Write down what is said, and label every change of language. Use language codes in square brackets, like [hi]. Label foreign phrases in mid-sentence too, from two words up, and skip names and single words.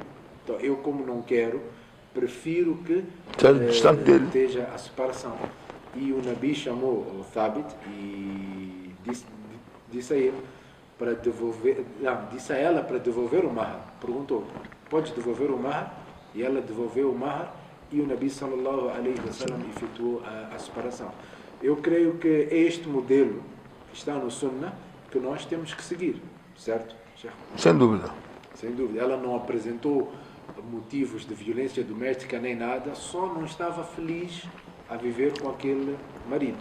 [pt] Então, eu como não quero, prefiro que esteja a separação. E o Nabi chamou o Thabit e disse a ele para devolver, disse a ela para devolver o mahar. Perguntou, pode devolver o mahar? E ela devolveu o mahar e o Nabi [ar] صلى الله عليه وسلم [pt] efetuou a separação. Eu creio que é este modelo que está no Sunnah que nós temos que seguir, certo? Sem dúvida. Sem dúvida. Ela não apresentou motivos de violência doméstica nem nada, só não estava feliz a viver com aquele marido.